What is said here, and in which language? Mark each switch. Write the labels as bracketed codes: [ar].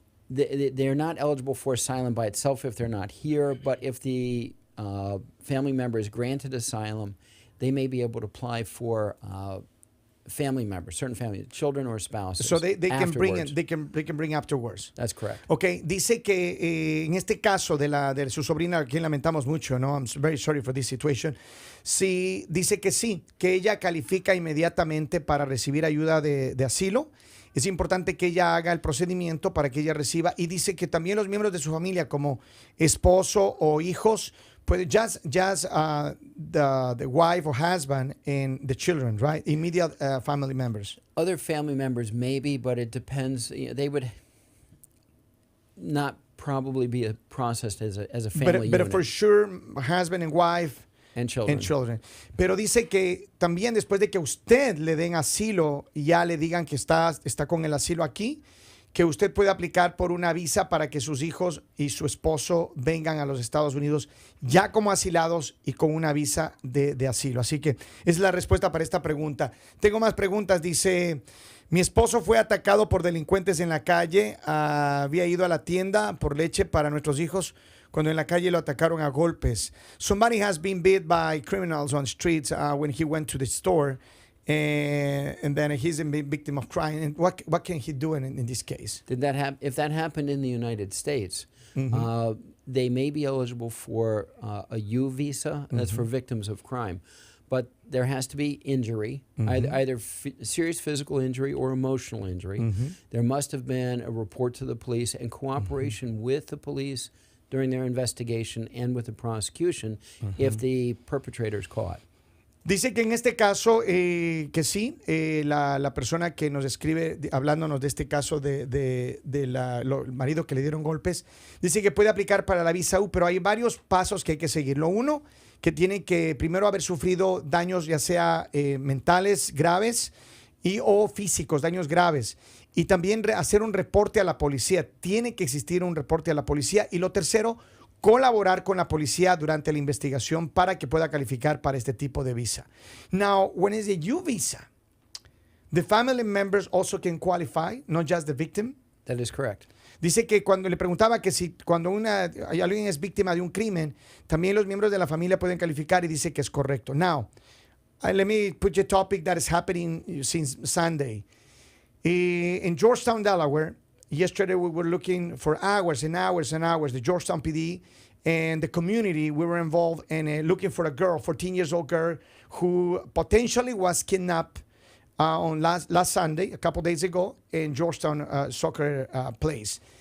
[en] They're not eligible for asylum by itself if they're not here, but if the family member is granted asylum, they may be able to apply for family members, certain family, children or spouses. So they can bring afterwards. they can bring afterwards. That's correct. [es] Okay, dice que en este caso de su sobrina, a quien lamentamos mucho, ¿no? [en] I'm very sorry for this situation. [es] Sí, dice que sí, que ella califica inmediatamente para recibir ayuda de asilo. Es importante que ella haga el procedimiento para que ella reciba, y dice que también los miembros de su familia, como esposo o hijos, puede [en] just the wife or husband and the children, right? Immediate family members. Other family members maybe, but it depends. They would not probably be processed as a family But for sure, husband and wife and children. and children. [es] Pero dice que también después de que usted le den asilo y ya le digan que está con el asilo aquí, que usted puede aplicar por una visa para que sus hijos y su esposo vengan a los Estados Unidos ya como asilados y con una visa de asilo. Así que es la respuesta para esta pregunta. Tengo más preguntas. Dice, mi esposo fue atacado por delincuentes en la calle. Había ido a la tienda por leche para nuestros hijos cuando en la calle lo atacaron a golpes. [en] Somebody has been beat by criminals on streets when he went to the store. And then he's a victim of crime. And what can he do in this case? If that happened in the United States, they may be eligible for a U visa. That's for victims of crime. But there has to be injury, either serious physical injury or emotional injury. There must have been a report to the police and cooperation with the police during their investigation and with the prosecution if the perpetrator is caught. [es] Dice que en este caso, que sí, la persona que nos escribe hablándonos de este caso el marido que le dieron golpes, dice que puede aplicar para la visa U, pero hay varios pasos que hay que seguir. Lo uno, que tiene que primero haber sufrido daños ya sea mentales graves o físicos, daños graves. Y también hacer un reporte a la policía. Tiene que existir un reporte a la policía. Y lo tercero, colaborar con la policía durante la investigación para que pueda calificar para este tipo de visa. [en] Now, when it's a U visa, the family members also can qualify, not just the victim. That is correct. [es] Dice que cuando le preguntaba que si cuando alguien es víctima de un crimen, también los miembros de la familia pueden calificar, y dice que es correcto. [en] Now, let me put you a topic that is happening since Sunday. In Georgetown, Delaware, yesterday we were looking for hours and hours and hours. The Georgetown PD and the community, we were involved in looking for a girl, 14-year-old girl, who potentially was kidnapped on last Sunday, a couple days ago, in Georgetown soccer place.